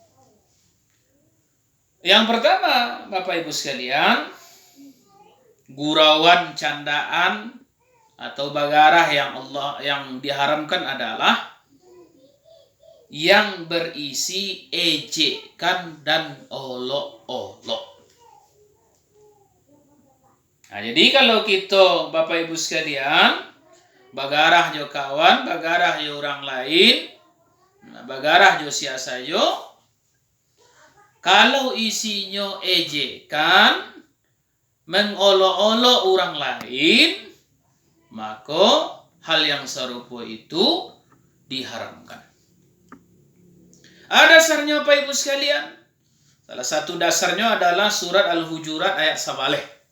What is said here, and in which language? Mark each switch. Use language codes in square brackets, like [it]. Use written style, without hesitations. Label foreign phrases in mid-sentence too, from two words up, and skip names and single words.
[id] Yang pertama, Bapak Ibu sekalian, gurauan, candaan atau bagarah yang diharamkan adalah yang berisi ejekan dan olok-olok. Nah, jadi kalau kita Bapak Ibu sekalian [min] bagarah jo kawan, bagarah jo orang lain, bagarah jo siasa jo, [id] kalau isinya ejekan, mengolok-olok orang lain, maka hal yang serupa itu diharamkan. Ada dasarnya Bapak Ibu sekalian. Salah satu dasarnya adalah surat Al-Hujurat ayat 11.